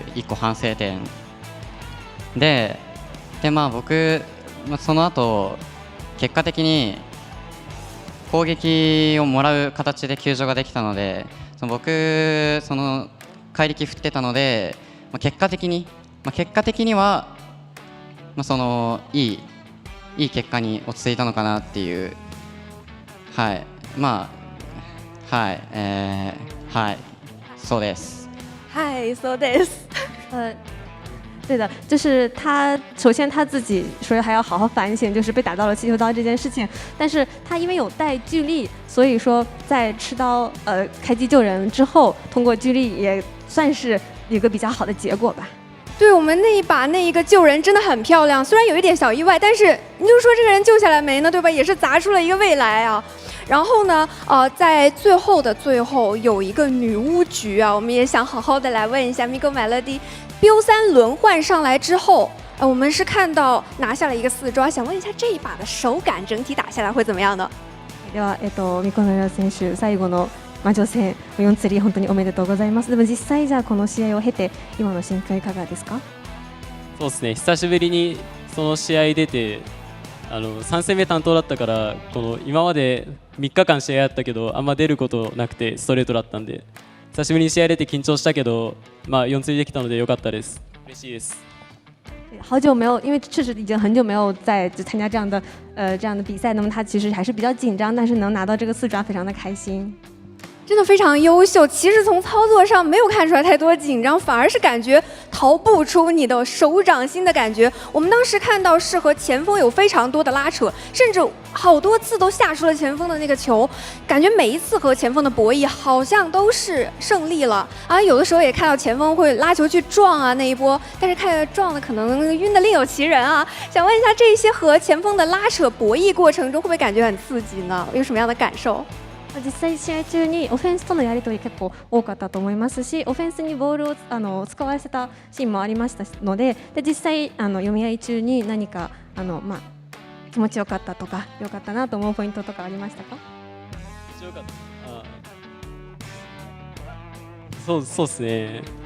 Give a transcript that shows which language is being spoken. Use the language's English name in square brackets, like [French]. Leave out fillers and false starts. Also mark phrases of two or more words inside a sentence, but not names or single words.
[Japanese] 1 個反省点で、僕、その後結果的に攻撃をもらう形で救助ができたので、僕その怪力振ってたので、結果的には、そのいい結果に落ち着いたのかなっていう。はい、そうです。そうです。 [Chinese] 对的，就是他首先他自己说还要好好反省，就是被打到了气球刀这件事情。但是他因为有带巨力，所以说在吃刀开机救人之后，通过巨力也算是有个比较好的结果吧。对，我们那一把那一个救人真的很漂亮，虽然有一点小意外，但是你就说这个人救下来没呢，对吧？也是砸出了一个未来啊。然后呢，在最后的最后有一个女巫局啊，我们也想好好的来问一下 Miko Melody， BO3轮换上来之后，我们是看到拿下了一个4抓，想问一下这一把的手感整体打下来会怎么样呢？ [Japanese] ではMiko Melody選手最後の魔女戦4釣り本当におめでとうございます。でも実際じゃあこの試合を経て今の心境いかがですか？そうですね、久しぶりにその試合出て3戦目担当だったから、この今まで3日間試合やったけどあんま出ることなくてストレートだったんで、久しぶりに試合出て緊張したけど、4釣りできたので良かったです。嬉しいです。 [Chinese] 好久没有，因为确实已经很久没有在参加这样的比赛，那么他其实还是比较紧张，但是能拿到这个4抓非常的开心。真的非常优秀。其实从操作上没有看出来太多紧张，反而是感觉逃不出你的手掌心的感觉。我们当时看到是和前锋有非常多的拉扯，甚至好多次都下出了前锋的那个球，感觉每一次和前锋的博弈好像都是胜利了啊。有的时候也看到前锋会拉球去撞啊那一波，但是看撞的可能晕的另有其人啊。想问一下，这些和前锋的拉扯博弈过程中，会不会感觉很刺激呢？有什么样的感受？ [Japanese] 実際試合中にオフェンスとのやり取り結構多かったと思いますし、オフェンスにボールを使わせたシーンもありましたので、実際読み合い中に何か気持ちよかったとか良かったなと思うポイントとかありましたか？強かった。そうですね。